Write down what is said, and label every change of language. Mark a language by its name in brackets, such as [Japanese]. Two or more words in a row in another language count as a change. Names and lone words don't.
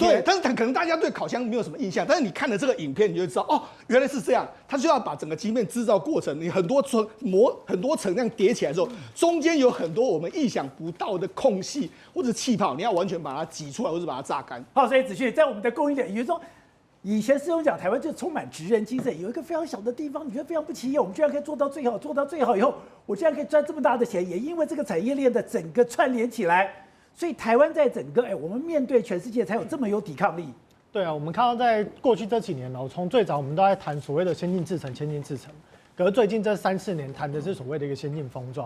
[Chinese] 對，但是可能大家對烤箱沒有什麼印象，但是你看了這個影片，你就知道哦，原来是這樣。它就要把整個晶片製造過程，你很多層這樣疊起來之後，中間有很多我們意想不到的空隙或者氣泡，你要完全把它擠出來，或者把它榨乾。好，所以子旭在我們的供應鏈，也就是說，以前師兄講台灣就充滿職人精神，有一個非常小的地方，你覺得非常不起眼，我們居然可以做到最好，做到最好以後，我居然可以賺這麼大的錢，也因為這個產業鏈的整個串聯起來，所以台灣在整個我們面對全世界才有這麼有抵抗力。对啊，我们看到在過去這幾年從最早我們都在談所謂的先進製程，可是最近這3-4年談的是所謂的一個先進封裝。